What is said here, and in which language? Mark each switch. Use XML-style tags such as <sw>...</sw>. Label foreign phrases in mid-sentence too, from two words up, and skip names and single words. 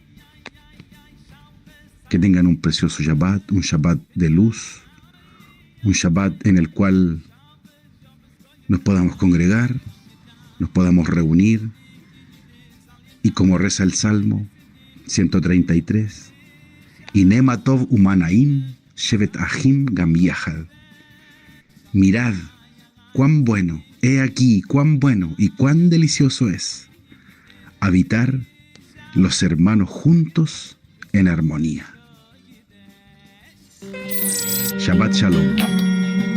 <es>Que tengan un precioso Shabbat, un Shabbat de luz, un Shabbat en el cual nos podamos congregar, nos podamos reunir, y como reza el Salmo 133,</es> <he>הנה מה טוב ומה נעים שבת אחים גם יחד.</he> <es>Mirad cuán bueno, he aquí cuán bueno y cuán delicioso es habitar los hermanos juntos en armonía.</es> <he>שבת שלום.</he>